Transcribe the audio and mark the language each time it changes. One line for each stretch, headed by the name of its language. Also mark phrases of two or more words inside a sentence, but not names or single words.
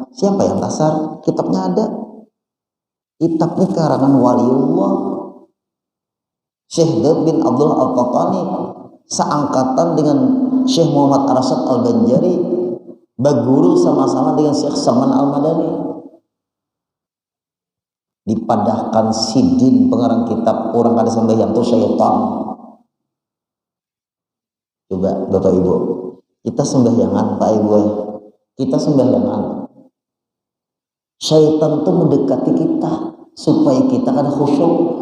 Indonesian: Siapa yang kasar? Kitabnya ada. Kitabnya karangan waliullah Syekh Daud bin Abdul Al-Qahtani, seangkatan dengan Syekh Muhammad Arsyad Al-Banjari, berguru sama-sama dengan Syekh Salman Al-Madani.
Banjar: Dipadahkan sidin pengarang kitab orang kada sembahyang itu syaitan.
Indonesian: Coba Bapak Ibu, kita sembahyangan Pak Ibu, kita sembahyangan. Syaitan itu mendekati kita supaya kita kada khusyuk.